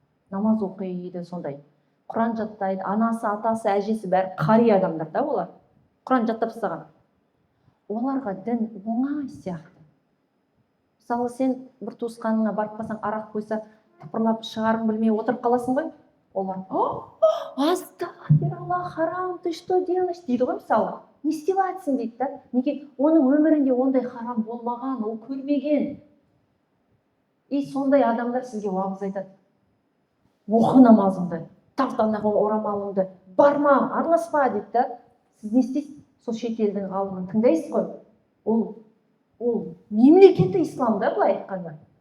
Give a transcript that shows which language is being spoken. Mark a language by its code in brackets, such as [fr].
[kk] Намаз оқиды, сондай. Құран жаттайды, анасы, атасы, әжесі бәрі қари адамдар да олар. Құран жаттап тастаған. Оларға дін оңай сияқты. Мысалы, сен бір туысқаныңа барып қалсаң, арақ қойса, тыпырлап шығарың білмей отырып қаласың ғой. Олар, астағфиралла, харам, [ru] ты что делаешь [kk] дейді ғой, мысалы. Не істеватсың дейді да. Неге? Оның өмірінде ондай харам болмаған, ол көрмеген. И сондай адамдар сізге уағыз айтады. Оқы намазыңды, тартанағы орамалыңды, барма, араласпа дейді да. Сіз не істейсіз? Сол шетелдің ғалымын тыңдайсыз ғой. Ол мемлекеті ислам да, былай айтқанда.